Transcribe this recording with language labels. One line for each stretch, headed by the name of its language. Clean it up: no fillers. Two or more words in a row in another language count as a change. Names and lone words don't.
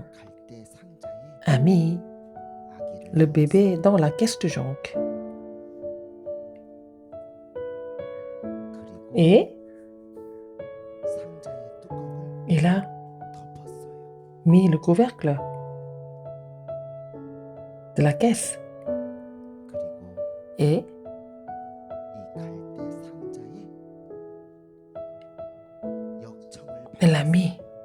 Korean: 갈대 상자에
French: a mis
Korean: 아기를
French: le bébé
Korean: 넣었어요.
French: dans la caisse de jonc.
Korean: 그리고
French: Et
Korean: 상자의 뚜껑을
French: il a
Korean: 덮었어요.
French: mis le couvercle de la caisse.
Korean: 그리고
French: Et
Korean: 이 갈대 상자에 역청을
French: elle a mis.